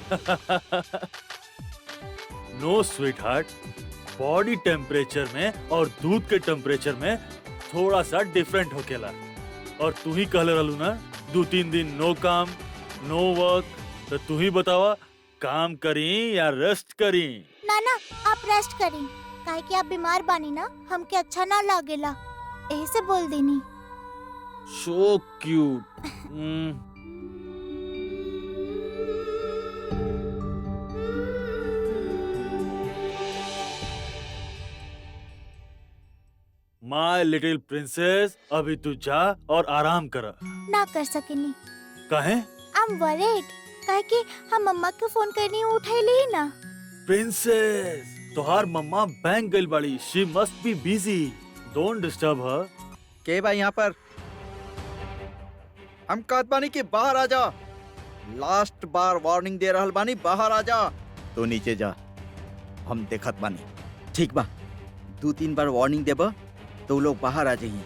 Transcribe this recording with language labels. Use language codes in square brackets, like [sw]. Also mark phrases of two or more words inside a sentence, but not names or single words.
[en] no sweet heart, body temperature [bho] में और दूध के टेम्परेचर में थोड़ा सा डिफरेंट होकेला। और तू ही कहले रहलू ना 2-3 दिन नो काम [en] no work, [bho] तो तू ही बतावा काम करी या रेस्ट करी? ना, आप रेस्ट करी, काहे कि आप बीमार बानी ना, हमके अच्छा ना लागेला, यही से बोल देनी। [en] So cute. My little princess, [bho] अभी तू जा और आराम कर। ना कर सकेनी। काहे? [en] I am worried, [bho] काहे कि हम मम्मा के फोन करनी उठैली ही ना। प्रिंसेस, तोहार मम्मा बैंक गइल बाड़ी, [en] She must be busy, don't disturb her. [bho] के भाई यहाँ पर? हम कहत बानी कि बाहर आ जा। लास्ट बार वार्निंग दे रहल बानी, बाहर आ जा। तो नीचे जा, हम देखत बानी। ठीक बा, 2-3 बार वार्निंग देबा तो उ लोग बाहर आ जाइए।